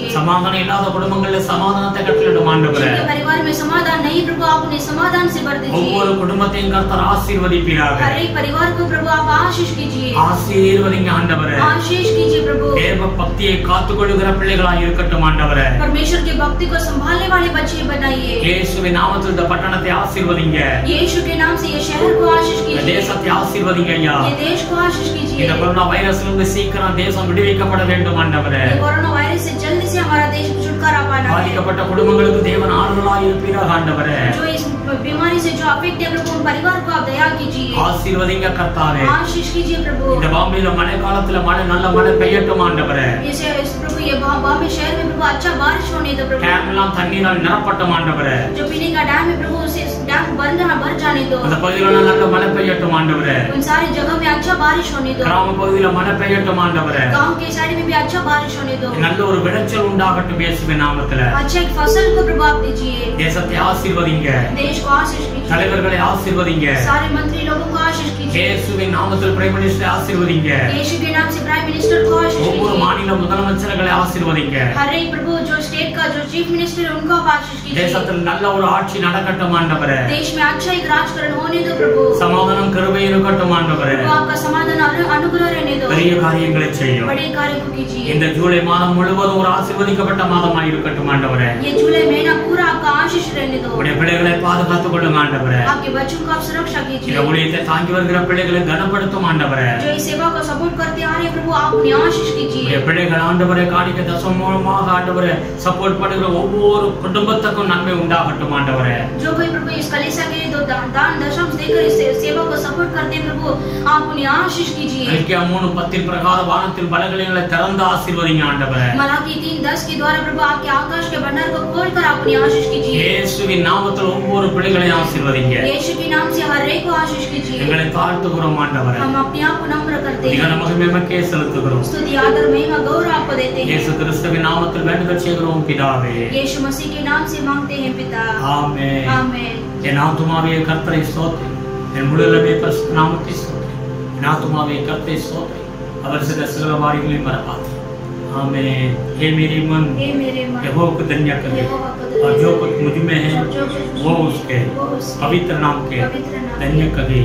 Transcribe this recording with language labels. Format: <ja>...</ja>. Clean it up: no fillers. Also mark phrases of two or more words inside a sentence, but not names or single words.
<ta>சமாதானம் இல்லாத குடும்பங்களில் சமாதானத்தை கட்டளிடும் ஆண்டவரே.</ta> <hi>जिनके परिवार में समाधान नहीं प्रभु आप उन्हें समाधान से भर दीजिए।</hi> <ta>ஒவ்வொரு குடும்பத்தையும் கர்த்தர் ஆசீர்வதிப்பீராக.</ta> <hi>हर एक परिवार को प्रभु आप आशीष कीजिए।</hi> <ta>ஆசீர்வதிங்க ஆண்டவரே.</ta> <hi>आशीष कीजिए प्रभु।</hi> <ta>தேவ பக்தியை காத்துக்கொள்ளுகிற பிள்ளைகளாய் இருக்கட்டும் ஆண்டவரே.</ta> <hi>परमेश्वर के भक्ति को संभालने वाले बच्चे बनाइए।</hi> <ta>இயேசுவின் நாமத்தில் இந்த பட்டணத்தை ஆசீர்வதிங்க.</ta> <hi>यीशु के नाम से ये शहर को आशीष</hi> <ta>இந்த</ta> <hi>कीजिए।</hi> <ta>தேசத்தை ஆசீர்வதிங்க ஐயா.</ta> <hi>ये देश को आशीष कीजिए।</hi> <ta>இந்த கொரோனா வைரஸிலிருந்து சீக்கிரம் தேசம் விடுவிக்கப்பட வேண்டும் ஆண்டவரே.</ta> <hi>ये कोरोना वायरस से जल्दी से हमारा देश छुटकारा पाना है।</hi> <ta>பாதிக்கப்பட்ட குடும்பங்களுக்கு தேவன் ஆறுதலாய் இருப்பீராக ஆண்டவரே.</ta> <hi>जो इस बीमारी से जो अफेक्ट है प्रभु उन परिवार को आप दया कीजिए,</hi> <ta>ஆசீர்வதிங்க கர்த்தாவே.</ta> <hi>आशीष कीजिए प्रभु।</hi> <ta>இந்த பாம்பேல மழை காலத்துல நல்ல மழை பெய்யட்டும் ஆண்டவரே.</ta> <hi>इस प्रभु ये बॉम्बे शहर में प्रभु अच्छा बारिश होने दो प्रभु।</hi> <ta>டேம் எல்லாம் தண்ணீரால் நிரப்பட்டும் ஆண்டவரே.</ta> <hi>जो पीने का डैम है प्रभु उसे डैम भर जाने दो।</hi> <ta>அந்த பகுதியில நல்ல மழை பெய்யட்டும் ஆண்டவரே.</ta> <hi>उन सारी जगह में अच्छा बारिश होने दो।</hi> <ta>கிராம பகுதியில மழை பெய்யட்டும் ஆண்டவரே.</ta> <hi>गांव के साइड में भी अच्छा बारिश होने दो।</hi> <ta>நல்ல ஒரு விளைச்சல் உண்டாகட்டும் இயேசுவின் நாமத்திலே.</ta> <hi>अच्छा एक फसल को प्रभु आप दीजिए।</hi> <ta>தேசத்தை ஆசீர்வதிங்க.</ta> <hi>देश को आशीष कीजिए।</hi> <ta>தலைவர்களை ஆசீர்வதிங்க.</ta> <hi>सारे मंत्री लोगों को आशीष कीजिए।</hi> <ta>இயேசுவின் நாமத்தில்</ta> <en>prime minister</en> <ta>ஆசீர்வதிங்க.</ta> <hi>यीशु के नाम से</hi> <en>prime minister</en> <hi>को आशीष कीजिए।</hi> <ta>ஒவ்வொரு மாநில முதலமைச்சர்களை ஆசீர்வதிங்க.</ta> <hi>हर एक प्रभु जो स्टेट का जो</hi> <en>chief minister</en> <hi>है उनको आप आशीष कीजिए।</hi> <ta>தேசத்தில் நல்ல ஒரு ஆட்சி நடக்கட்டும் ஆண்டவரே.</ta> <hi>देश में अच्छा एक राजकरण होने दो प्रभु।</hi> <ta>சமாதானம் கிருபை இருக்கட்டும் ஆண்டவரே.</ta> <hi>प्रभु आपका समाधान और अनुग्रह रहने दो।</hi> <ta>பெரிய காரியங்களை செய்யும்.</ta> <hi>बड़े कार्य को कीजिए।</hi> <ta>இந்த ஜூலை மாதம் முழுவதும் ஒரு ஆசீர்வதிக்கப்பட்ட மாதமாய் இருக்கட்டும் ஆண்டவரே.</ta> <hi>ये जुलाई महीना पूरा आपका आशीष रहने दो।</hi> <ta>உடைய பிள்ளைகளை பாதுகாத்துக் கொள்ளுங்க ஆண்டவரே.</ta> <hi>आपके बच्चों को आप सुरक्षा कीजिए।</hi> <ta>இந்த ஊழியத்தை தாங்கி வருகிற பிள்ளைகளை கனப்படுத்தும் ஆண்டவரே.</ta> <hi>जो इस सेवा को सपोर्ट करते आ रहे प्रभु आप उन्हें आशीष कीजिए।</hi> <ta>உடைய பிள்ளைகள் ஆண்டவரே காணிக்கை தசம் மூலமாக ஆண்டவரே சப்போர்ட் பண்ணுகிற ஒவ்வொரு குடும்பத்துக்கும் நன்மை உண்டாகட்டும் ஆண்டவரே.</ta> <hi>जो कोई प्रभु इस कलीसिया के लिए दान दशम देकर इस सेवा को सपोर्ट करते हैं प्रभु आप उन्हें आशीष कीजिए।</hi> <ta>மல்கியா 3:10 பிரகாரம் வானத்தில் பலகணிகளை திறந்து ஆசீர்வதிங்க ஆண்டவரே.</ta> <hi>मलाकी 3:10 के द्वारा प्रभु आपके आकाश के भंडार को खोलकर आप उन्हें आशीष कीजिए।</hi> <ta>இயேசுவின் நாமத்தில் ஒவ்வொரு பிள்ளைகளையும் ஆசீர்வதிங்க.</ta> <hi>यीशु के नाम से हर एक को आशीष कीजिए।</hi> <ta>எங்களை தாழ்த்துகிறோம் ஆண்டவரே.</ta> <hi>हम अपने आप को नम्र करते हैं।</hi> <ta>அதிகார மகிமைக்கே செலுத்துகிறோம்.</ta> <hi>स्तुति आदर महिमा गौरव आपको देते हैं।</hi> <ta>இயேசு கிறிஸ்துவின் நாமத்தில் வேண்டுதல் செய்கிறோம் பிதாவே.</ta> <hi>यीशु मसीह के नाम से मांगते हैं पिता।</hi> <ta>ஆமென்.</ta> <hi>आमेन।</hi> <ta>என் ஆத்துமாவே கர்த்தரை ஸ்தோத்திரி. என் முழுவதுமே பரிசுத்த நாமத்தை ஸ்தோத்திரி. என் ஆத்துமாவே கர்த்தரை ஸ்தோத்திரி. அவர் செய்த சகல காரியங்களையும் மறவாதே.</ta> <hi>आमीन। हे मेरी मन यहोवा को धन्य करे और जो कुछ मुझ में है वो उसके पवित्र नाम के धन्य करे।</hi>